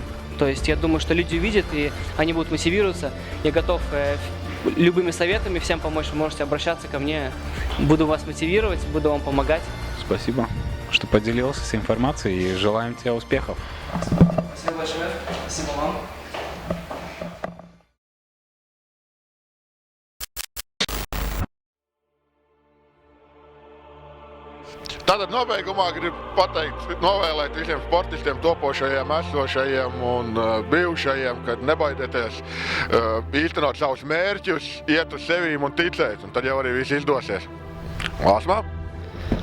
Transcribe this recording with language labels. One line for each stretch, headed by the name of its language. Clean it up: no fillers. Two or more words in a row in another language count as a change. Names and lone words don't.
Russian: То есть я думаю, что люди увидят, и они будут мотивироваться. Я готов любыми советами всем помочь, вы можете обращаться ко мне, буду вас мотивировать, буду вам помогать. Спасибо, что поделился с информацией, и желаем тебе успехов. Спасибо большое, спасибо вам.
Latvian: Tātad nobeigumā gribu pateikt, novēlēt visiem sportistiem, topošajiem, esošajiem un bijušajiem, kad nebaidieties īstenot savus mērķus, iet uz sevīm un ticēt, un tad jau arī viss izdosies.